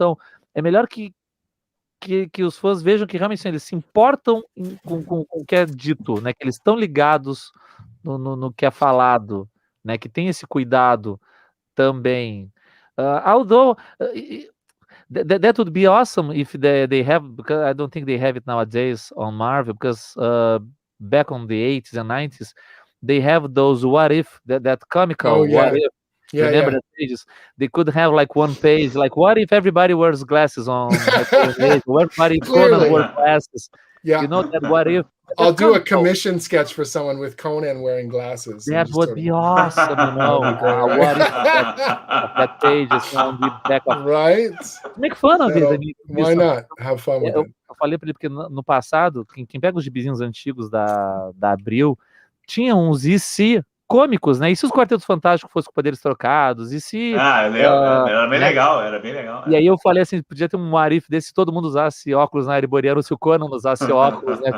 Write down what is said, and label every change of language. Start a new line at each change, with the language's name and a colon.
Portuguese: Então, é melhor que os fãs vejam que realmente assim, eles se importam com o que é dito, né, que eles estão ligados no que é falado, né, que tem esse cuidado também.
English: Although... That would be awesome if they have, because I don't think they have it nowadays on Marvel, because back on the 80s and 90s, they have those what if, that comical what if. Yeah, Remember the pages? They could have like one page, like what if everybody wears glasses on everybody Conan wears glasses. Yeah. You know that what if? I'll do a commission sketch for someone with Conan wearing glasses. That would be awesome, you know. What if that page is on the back of... Right? Make fun of it. Why not? Have fun with it.
Portuguese: Eu falei para ele porque no passado, quem pega os gibizinhos antigos da Abril, tinha uns e se cômicos, né? E se os Quartetos Fantásticos fossem com poderes trocados? E se... era bem legal, era bem legal. E aí eu falei assim, podia ter um arif desse se todo mundo usasse óculos na Herboriana, ou se o Conan usasse óculos, né?